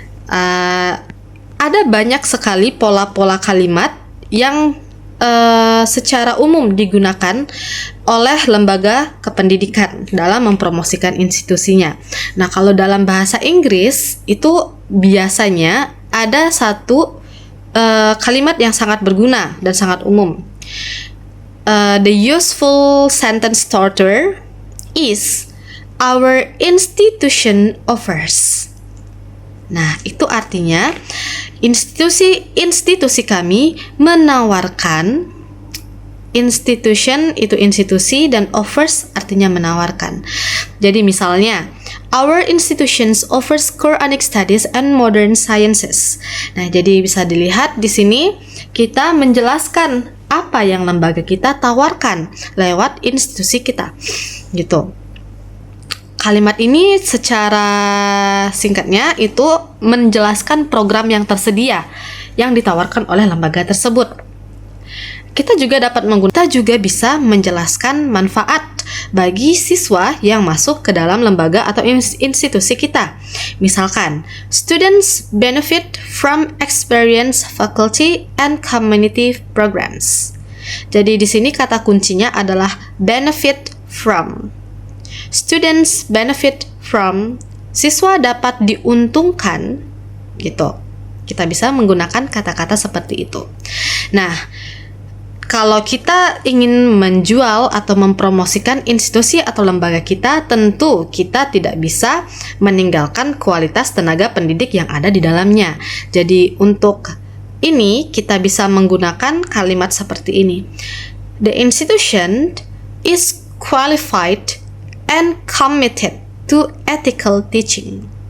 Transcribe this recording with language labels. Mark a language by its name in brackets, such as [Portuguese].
[Indonesian] Ada banyak sekali pola-pola kalimat yang secara umum digunakan oleh lembaga kependidikan dalam mempromosikan institusinya. Nah, kalau dalam bahasa Inggris itu biasanya ada satu kalimat yang sangat berguna dan sangat umum. [English] The useful sentence starter is our institution offers. [Indonesian] Nah, itu artinya institusi kami menawarkan. Institution itu institusi dan offers artinya menawarkan. Jadi misalnya, [English] our institutions offers Quranic studies and modern sciences. [Indonesian] Nah, jadi bisa dilihat di sini kita menjelaskan apa yang lembaga kita tawarkan lewat institusi kita. Gitu. Kalimat ini secara singkatnya itu menjelaskan program yang tersedia yang ditawarkan oleh lembaga tersebut. Kita juga bisa menjelaskan manfaat bagi siswa yang masuk ke dalam lembaga atau institusi kita. Misalkan, [English] students benefit from experience, faculty, and community programs. [Indonesian] Jadi di sini kata kuncinya adalah benefit from. [English] Students benefit from, [Indonesian] siswa dapat diuntungkan, gitu. Kita bisa menggunakan kata-kata seperti itu. Nah, kalau kita ingin menjual atau mempromosikan institusi atau lembaga kita, tentu kita tidak bisa meninggalkan kualitas tenaga pendidik yang ada di dalamnya. Jadi untuk ini kita bisa menggunakan kalimat seperti ini. [English] The institution is qualified and committed to ethical teaching.